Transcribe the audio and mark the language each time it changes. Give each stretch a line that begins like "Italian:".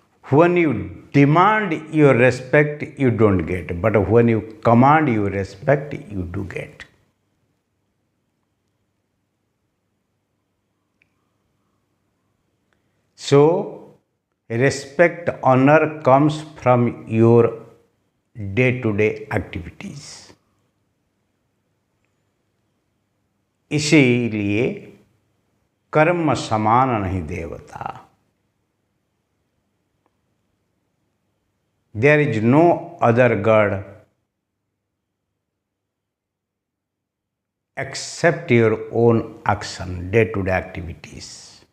English: When you demand your respect, you don't get, but when you command your respect, you do get. So, respect, honor comes from your day-to-day activities.
Hindi: इसीलिए कर्म समान नहीं देवता.
English: There is no other God except your own action, day-to-day activities.